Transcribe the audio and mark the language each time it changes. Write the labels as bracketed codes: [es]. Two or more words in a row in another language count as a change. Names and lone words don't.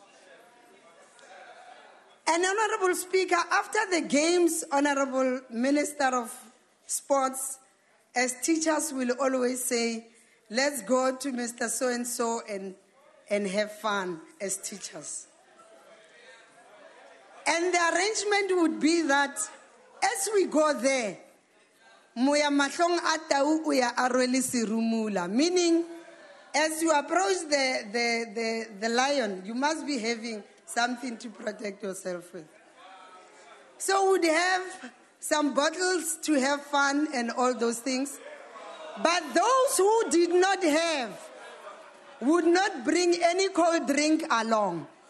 [en] And Honourable Speaker, after the games, Honourable Minister of Sports, as teachers will always say, let's go to Mr. So-and-so and have fun as teachers. And the arrangement would be that as we go there, [nso] moya mahlong a tau o ya arwele serumula, [en] meaning as you approach the lion, you must be having something to protect yourself with. So we'd have some bottles to have fun and all those things. But those who did not have would not bring any cold drink along.